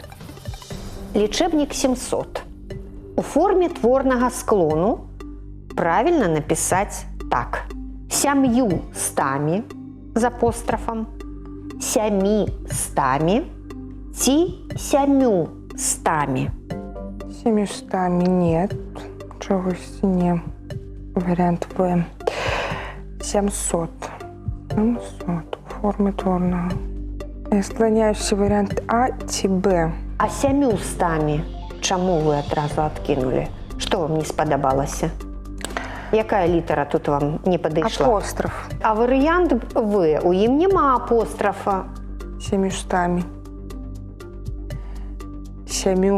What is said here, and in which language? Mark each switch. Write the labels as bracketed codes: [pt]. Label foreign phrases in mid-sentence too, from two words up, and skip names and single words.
[be] Лічэбнік 700. У форме творнага склону правільна напісаць так. 700 з апострафам, 700 ці 700. [ru] 700 нет. [uk] Чогось не. Варіант В. 700. 700. У формі творного. Я склоняюся варіант А ці Б. [be] А 700 чаму вы адразу адкінулі? Што вам не спадабалася? Якая літара тут вам не падышла? Апостроф. А варыянт В, у ім няма апострафа. 700. 7.